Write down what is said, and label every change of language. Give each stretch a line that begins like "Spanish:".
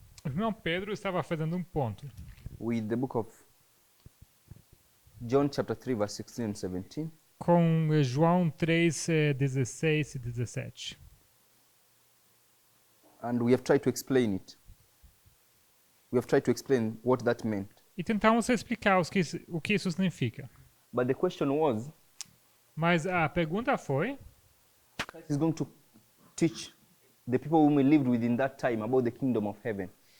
Portuguese: O irmão Pedro estava fazendo um ponto
English: with the book of John chapter 3 verse 16 and 17.
Portuguese: com João 3, 16 e 17.
English: And we have tried to explain it. We have tried to explain what that meant.
Portuguese: E tentamos explicar o que isso significa.
English: But the question was,
Portuguese: Mas a pergunta foi,
English: Christ is going to teach the people whom he lived with in that time about the kingdom of heaven.